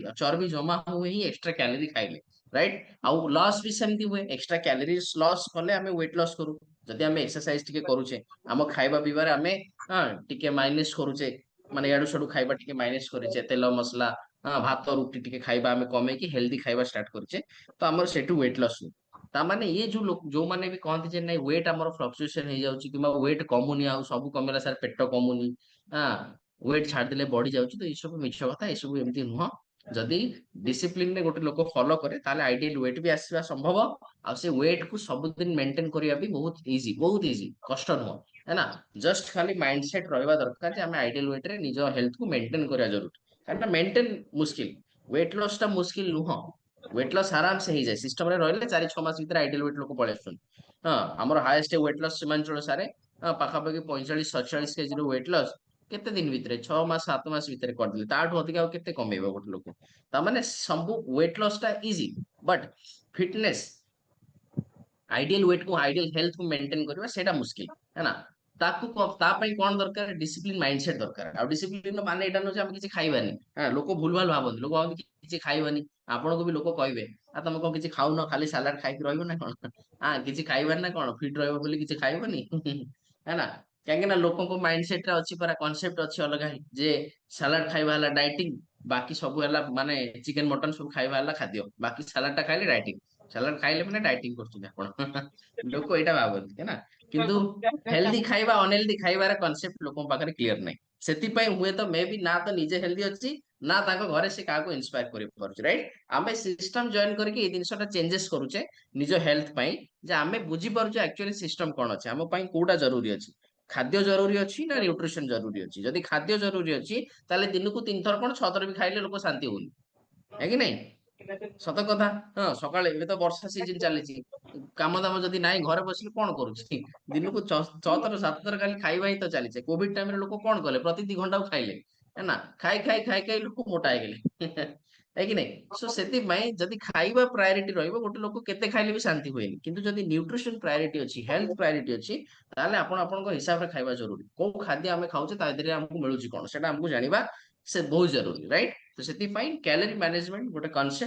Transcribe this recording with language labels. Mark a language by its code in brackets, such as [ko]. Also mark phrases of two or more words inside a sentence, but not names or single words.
[or] ଆଉ ଚର୍ବି ଜମା ହୁଏ ହିଁ [en] extra calorie [or] ଖାଇଲେ ରାଇଟ ଆଉ ଲସ୍ ବି ସେମିତି ହୁଏ [en] extra calories loss [or] କଲେ ଆମେ [en] weight loss [or] କରୁ ଯଦି ଆମେ ଏକ୍ସରସାଇଜ ଟିକେ କରୁଛେ ଆମ ଖାଇବା ପିଇବାରେ ଆମେ ଟିକେ ମାଇନସ କରୁଛେ ମାନେ ଇଆଡୁ ସିଆଡୁ ଖାଇବା ଟିକେ ମାଇନସ କରିଛେ ତେଲ ମସଲା ଭାତ ରୁଟି ଟିକେ ଖାଇବା ଆମେ କମେଇକି ହେଲ୍ଦି ଖାଇବା ଷ୍ଟାର୍ଟ କରୁଛେ ତ ଆମର ସେଠୁ ୱେଟ ଲସ୍ ହୁଏ ତାମାନେ ଇଏ ଯୋଉମାନେ ବି କହନ୍ତି ଯେ ନାଇଁ ୱେଟ ଆମର ଫ୍ଲକ୍ଚୁଏସନ ହେଇଯାଉଛି କିମ୍ବା ୱେଟ କମୁନି ଆଉ ସବୁ କମିଲା ସାର୍ ପେଟ କମୁନି ୱେଟ ଛାଡିଦେଲେ ବଢି ଯାଉଛି ତ ଏସବୁ ମିଛ କଥା ଏସବୁ ଏମିତି ନୁହଁ ଯଦି ଡିସିପ୍ଲିନରେ ଗୋଟେ ଲୋକ ଫଲୋ କରେ ତାହେଲେ [en] ideal weight [or] ବି ଆସିବା ସମ୍ଭବ ଆଉ ସେ ୱେଟ କୁ ସବୁଦିନ ମେଣ୍ଟେନ କରିବା ବି ବହୁତ ଇଜି କଷ୍ଟ ନୁହଁ [hi] है ना [or] जस्ट खाली [en] mind set [or] ରହିବା ଦରକାର ଯେ ଆମେ [en] ideal weight [or] ରେ ନିଜ ହେଲ୍ଥ କୁ ମେଣ୍ଟେନ କରିବା ଜରୁରୀ କାରଣ ମେଣ୍ଟେନ ମୁସ୍କିଲ [en] weight loss [or] ଟା ମୁସ୍କିଲ ନୁହଁ [en] weight loss [hi] आराम से [or] ହେଇଯାଏ ସିଷ୍ଟମ ରେ ରହିଲେ 4-6 ମାସ ଭିତରେ [en] ideal weight [or] ଲୋକ ପଳେଇ ଆସୁଛନ୍ତି ଆମର [en] highest weight loss [or] ସୀମାଞ୍ଚଳ ସାରେ ପାଖାପାଖି 45-47 କେଜିର [en] weight loss [or] କେତେ ଦିନ ଭିତରେ 6 ମାସ 7 ମାସ ଭିତରେ କରିଦେଲେ ତାଠୁ ଅଧିକ ଆଉ କେତେ କମେଇବ ଗୋଟେ ଲୋକ ତାମାନେ ସବୁ [en] weight loss [or] ଟା [en] easy but fitness ideal weight [or] କୁ [en] ideal health [or] କୁ ମେଣ୍ଟେନ କରିବା ସେଇଟା ମୁସ୍କିଲ [hi] है ना [or] ତା ପାଇଁ କଣ ଦରକାର [en] discipline mind set [or] ଦରକାର ଆଉ ଡିସିପ୍ଲିନ ମାନେ ଏଇଟା ନୁହେଁ ଯେ ଆମେ କିଛି ଖାଇବାନି ଲୋକ ଭୁଲ ଭାଲ ଭାବନ୍ତି ଲୋକ ଭାବନ୍ତି କିଛି ଖାଇବାନି ଆପଣଙ୍କୁ ବି ଲୋକ କହିବେ ଆଉ ତମେ କଣ କିଛି ଖାଉନ ଖାଲି ସାଲାଡ ଖାଇକି ରହିବ ନା କଣ କିଛି ଖାଇବାନି ନା କଣ ଫିଟ ରହିବ ବୋଲି କିଛି ଖାଇବନି [hi] है ना [or] କାହିଁକି ନା ଲୋକଙ୍କ [en] mind set [or] ରେ ଅଛି ପରା କନସେପ୍ଟ ଅଛି ଅଲଗା ଯେ ସାଲାଡ ଖାଇବା ହେଲା ଡାଇଟିଂ ବାକି ସବୁ ହେଲା ମାନେ ଚିକେନ ମଟନ ସବୁ ଖାଇବା ହେଲା ଖାଦ୍ୟ ବାକି ସାଲାଡ ଟା ଖାଇଲେ ଡାଇଟିଂ ସାଲାଡ ଖାଇଲେ ମାନେ ଡାଇଟିଂ କରୁଛନ୍ତି ଆପଣ ଲୋକ ଏଇଟା ଭାବନ୍ତି [hi] है ना [or] କିନ୍ତୁ ହେଲ୍ଦି ଖାଇବା ଅନହେଲ୍ଦି ଖାଇବାର କନସେପ୍ଟ ଲୋକଙ୍କ ପାଖରେ କ୍ଲିୟର ନାହିଁ ସେଥିପାଇଁ ହୁଏତ ମେ ବି ନା ତ ନିଜେ ହେଲ୍ଦି ଅଛି ନା ତାଙ୍କ ଘରେ ସେ କାହାକୁ ଇନ୍ସପାୟାର କରିପାରୁଛି ରାଇଟ ଆମେ [en] system join [or] କରିକି ଏଇ ଜିନିଷଟା ଚେଞ୍ଜେସ କରୁଛେ ନିଜ ହେଲ୍ଥ ପାଇଁ ଯେ ଆମେ ବୁଝିପାରୁଛେ ଆକ୍ଚୁଆଲି ସିଷ୍ଟମ କଣ ଅଛି ଆମ ପାଇଁ କୋଉଟା ଜରୁରୀ ଅଛି ଖାଦ୍ୟ ଜରୁରୀ ଅଛି ନା ନ୍ୟୁଟ୍ରିସନ ଜରୁରୀ ଅଛି ଯଦି ଖାଦ୍ୟ ଜରୁରୀ ଅଛି ତାହେଲେ ଦିନକୁ 3 ଥର କଣ 6 ଥର ବି ଖାଇଲେ ଲୋକ ଶାନ୍ତି ହଉନି है କି ନାଇଁ ସତ କଥା ସକାଳେ ଏବେ ତ ବର୍ଷା ସିଜନ ଚାଲିଛି କାମ ଦାମ ଯଦି ନାହିଁ ଘରେ ବସିଲେ କଣ କରୁଛି ଦିନକୁ 6 ଥର 7 ଥର ଖାଲି ଖାଇବା ହିଁ ତ ଚାଲିছে କୋଭିଡ ଟାଇମରେ ଲୋକ କଣ କଲେ ପ୍ରତି 2 ଘଣ୍ଟାକୁ ଖାଇଲେ [hi] है ना [or] ଖାଇ ଲୋକ ମୋଟା ହେଇଗଲେ है କି ନାଇଁ ସୋ ସେଥିପାଇଁ ଯଦି ଖାଇବା ପ୍ରାୟୋରିଟି ରହିବ ଗୋଟେ ଲୋକ କେତେ ଖାଇଲେ ବି ଶାନ୍ତି ହୁଏନି କିନ୍ତୁ ଯଦି ନ୍ୟୁଟ୍ରିସନ ପ୍ରାୟୋରିଟି ଅଛି ହେଲ୍ଥ ପ୍ରାୟୋରିଟି ଅଛି ତାହେଲେ ଆପଣ ଆପଣଙ୍କ ହିସାବରେ ଖାଇବା ଜରୁରୀ କୋଉ ଖାଦ୍ୟ ଆମେ ଖାଉଛେ ତା ଦେହରେ ଆମକୁ ମିଳୁଛି କଣ ସେଟା ଆମକୁ ଜାଣିବା ସେ ବହୁତ ଜରୁରୀ ରାଇଟ ତ ସେଥିପାଇଁ [en] calorie management [or] ଗୋଟେ କନସେପ୍ଟ